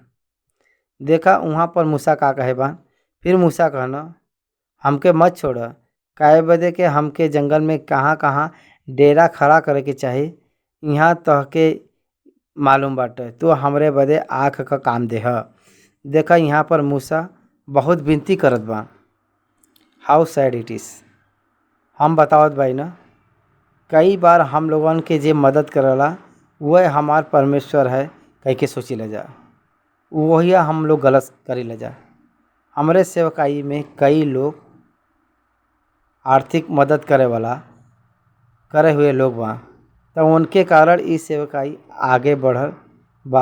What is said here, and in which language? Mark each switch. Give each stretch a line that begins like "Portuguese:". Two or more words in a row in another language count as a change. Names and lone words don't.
Bhojpuri: देखा वहाँ पर मूसा का कहे बा। फिर मूसा कहना हमके मत छोड़, काहे बदे के हमके जंगल में कहाँ कहाँ डेरा खड़ा करे के चाही, यहाँ तहके मालूम बाटे। तो हमरे बदे आँख का काम देह। देखा यहाँ पर मूसा बहुत विनती करत बा।
English: how sad it is.
Bhojpuri: हम बतावत बाई ना, कई बार हम लोगन के जे मदद करला वह हमार परमेश्वर है कह के सोची ले जा, वही हम लोग गलत करी ले जा। हमरे सेवकाई में कई लोग आर्थिक मदद करे वाला करे हुए लोग बा, तो उनके कारण इस सेवकाई आगे बढ़ल बा।